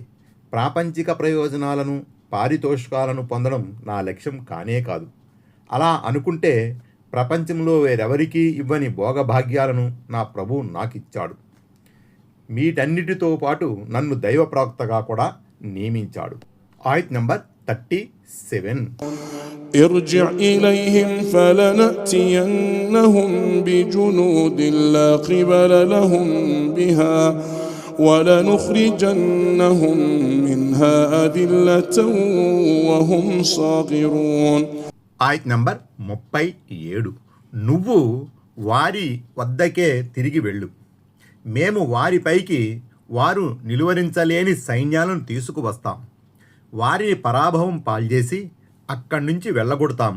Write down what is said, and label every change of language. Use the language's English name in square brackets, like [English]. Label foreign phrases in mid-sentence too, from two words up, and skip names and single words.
[Telugu] ప్రాపంచిక ప్రయోజనాలను, పారితోషికాలను పొందడం నా లక్ష్యం కానే కాదు. అలా అనుకుంటే ప్రపంచంలో వేరెవరికీ ఇవ్వని భోగభాగ్యాలను నా ప్రభువు నాకిచ్చాడు. వీటన్నిటితో పాటు నన్ను దైవ ప్రవక్తగా కూడా నియమించాడు. ఆయత్ నంబర్ 37. [Arabic] ارجع إليهم فلنأتينهم بجنود لا قبل لهم بها ولنخرجنهم منها أذلة وهم صاغرون. [Telugu] ఆయత్ నంబర్ 37. నువ్వు వారి వద్దకే తిరిగి వెళ్ళు. మేము వారిపైకి వారు నిలువరించలేని సైన్యాలను తీసుకువస్తాం. వారిని పరాభవం పాల్చేసి అక్కడి నుంచి వెళ్ళగొడతాము.